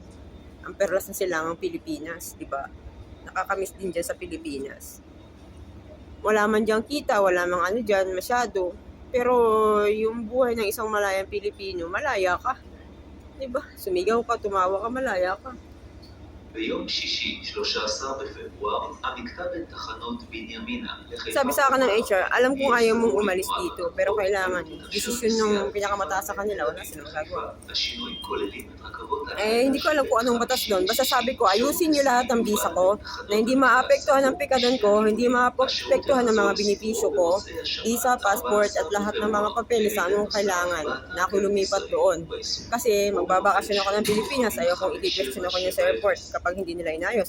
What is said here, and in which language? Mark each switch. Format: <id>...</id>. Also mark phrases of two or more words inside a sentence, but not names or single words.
<tl>Ang perlas ng Silangang Pilipinas, di ba? Nakakamiss din dyan sa Pilipinas. Wala man dyan kita, wala man ano dyan, masyado. Pero yung buhay ng isang malayang Pilipino, malaya ka. Di ba? Sumigaw ka, tumawa ka, malaya ka.</tl> <he>ביום שישי, 13 בפברואר, המקטע בין תחנות בנימינה לחיפה...</he> <tl>Sabi sa akin ng HR, alam kong ayaw mong umalis dito, pero kailangan desisyon ng pinakamataas sa kanila, wala silang magagawa.</tl> <he>השינוי כוללים את רכבות</he> <tl>Hindi ko alam kung anong batas doon. Basta sabi ko, ayusin niyo lahat ng visa ko na hindi maapektuhan ng pikadan ko, hindi maapektuhan ng mga benepisyo ko, visa, passport, at lahat ng mga papeles sa anong kailangan na ako lumipat doon. Kasi magbabakasyon ako ng Pilipinas, ayaw kong i-question ako niya sa airport kapag hindi nila inayos.</tl>